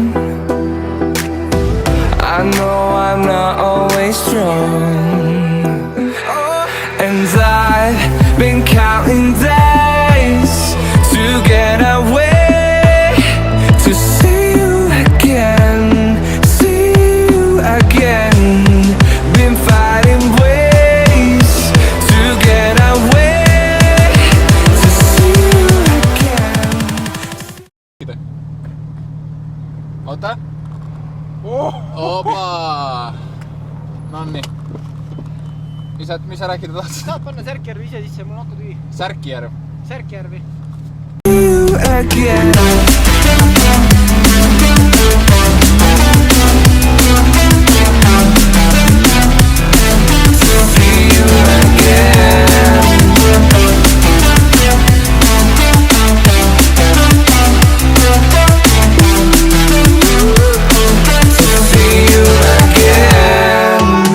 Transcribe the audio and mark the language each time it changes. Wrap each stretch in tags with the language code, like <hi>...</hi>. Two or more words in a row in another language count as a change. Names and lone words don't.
<en>I know I'm not always strong, and I've been counting days to get away, to see you again, see you again. Been fighting ways to get away, to see you again.</en> <fi>Oota. Opa! Nonnii. Mis sa rääkida tahtsid? Saad panna Särkjärvi ise sisse, mul on akku tühi. Särkjärv. Särkjärvi.</fi> <en>See you again. See you again. See you again.</en>